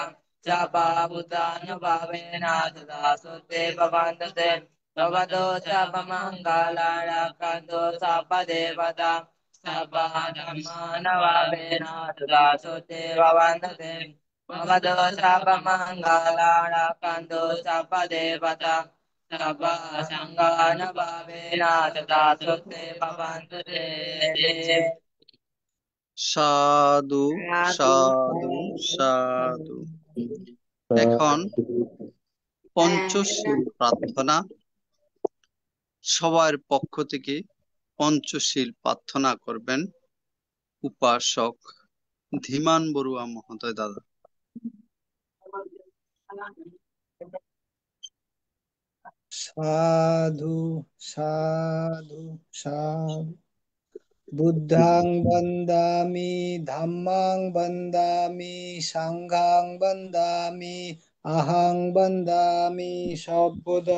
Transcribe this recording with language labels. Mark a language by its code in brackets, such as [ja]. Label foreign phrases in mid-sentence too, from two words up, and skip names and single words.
[pi] सर्वभूतानुभावेन तदास्तु ते भवन्तु ते भवतु सर्वमङ्गलारक्षन्तु सर्वदेवता सर्वधर्मानवावेन तदास्तु ते भवन्तु ते भवतु सर्वमङ्गलारक्षन्तु सर्वदेवता सर्वसङ्गानुभावेन तदास्तु ते भवन्तु ते। [bn] সাধু সাধু সাধু। এখন পঞ্চশীল প্রার্থনা। সবার পক্ষ থেকে পঞ্চশীল প্রার্থনা করবেন উপাসক ধীমান বড়ুয়া মহোদয় দাদা। সাধু সাধু সাধু। [pi] বুদ্ধাং বন্দামি ধাম্মাং বন্দামি সাংঘাং বন্দামি আহাং বন্দামি সর্বদা।